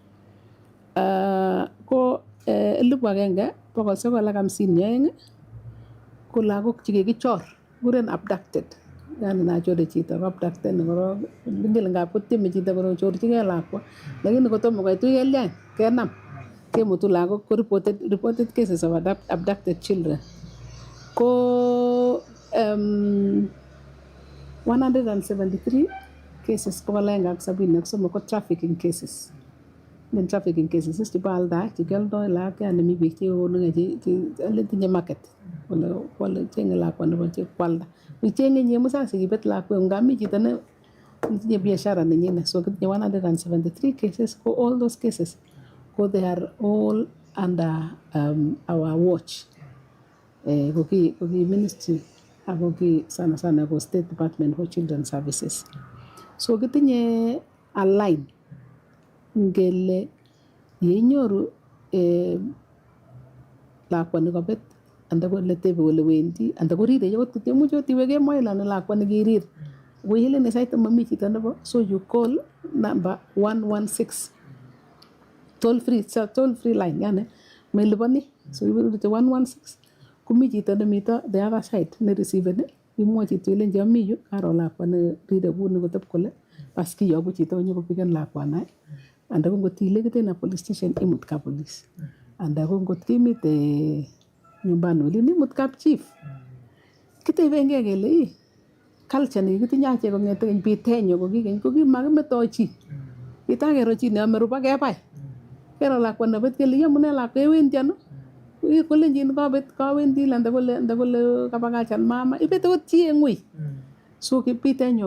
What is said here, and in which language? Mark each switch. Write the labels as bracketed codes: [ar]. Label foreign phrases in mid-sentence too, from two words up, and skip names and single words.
[kln] Ko 1,952 ko lagok chekikichor kikuren abducted. Yani nachore chito abducted korok ngele ngap kotieme chito kochorchigei lakwa lakini kotomo koitu kelyan kenam kemutu lagok ko [en] reported cases of abducted children [kln] ko 173 cases 173 ko [en] trafficking cases. [kln] Nen [en] trafficking cases [kln] chebo alda chekioldo lagok yani mi biik chekonu tinye market wale chenge lakwa nebo kwalda. Ichenge nye musasi kibet lakwa ngami chito ne tinye biashara nenyine. [en] So kitinye 173 cases ko all those cases ko they are all under our watch. [kln] Koki ministry ako sana ko State Department for Children Services. So kitinye [en] a line [kln] ngele yeinyoru lakwa nekobet anda ko letebe ole wendi anda ko rire yot much otiwe kemoi lani lakwa nekirir ko ile ne sait mami chito nebo [en] so you call number 116 toll free line [kln] yani melipani [en] so you will [kln] 116 kumi chito nemito [en] the other side [kln] ne receive imwochi ile ami yu karo lakwa ne rire kuni kotep kole bas kiyoku chito konyokopiken lakwana anda ko ngot ilekite na [en] police station [kln] imut ka police anda ko ngot kimite nyumbani olin imut kap chief kitebenge kele culture ni kitinye ache kongete keny bitenyo kokikeny kokimakimeto chi kitakero chi neome rupa kebai kero lakwa nebet kele yamune lakwa ewendi ano kolenjin kawendi anda kole kabakachan mama ibete ot chi eng wei so kibitenyo